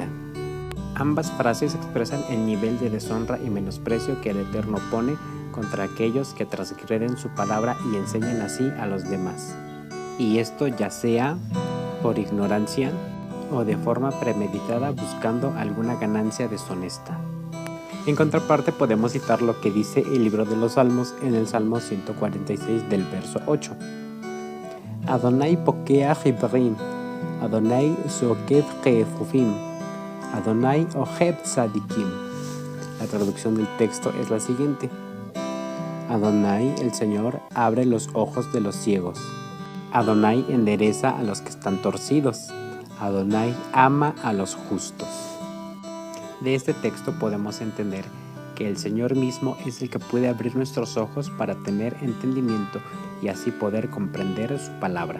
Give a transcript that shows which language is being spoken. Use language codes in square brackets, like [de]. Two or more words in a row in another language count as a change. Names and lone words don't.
[es] Ambas frases expresan el nivel de deshonra y menosprecio que el Eterno pone contra aquellos que transgreden su palabra y enseñan así a los demás. Y esto ya sea por ignorancia o de forma premeditada buscando alguna ganancia deshonesta. En contraparte podemos citar lo que dice el libro de los Salmos en el Salmo 146 del verso 8. [he] אדני פוקח עורים אדני זוקף כפופים אדני אוהב צדיקים. [es] La traducción del texto es la siguiente. Adonai, el Señor, abre los ojos de los ciegos. Adonai endereza a los que están torcidos. Adonai ama a los justos. De este texto podemos entender que el Señor mismo es el que puede abrir nuestros ojos para tener entendimiento y así poder comprender su palabra.